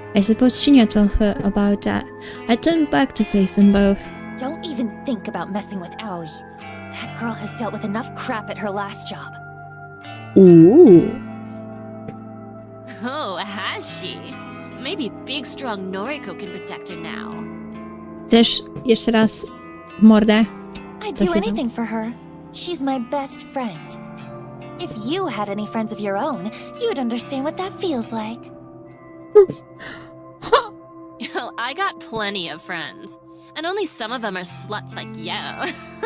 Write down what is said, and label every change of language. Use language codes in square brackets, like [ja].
[en] I suppose Shinya told her about that. I turned back to face them both. Don't even think about messing with Aoi. That girl has dealt with enough crap at her last job. Ooh. Oh, has she? Maybe big, strong Noriko can protect her now. [pl] Chcesz jeszcze raz w mordę? [en] I'd [pl] To [en] do [pl] się [en] anything for her. She's my best friend. If you had any friends of your own, you'd understand what that feels like. I got plenty of friends. And only some of them are sluts like you.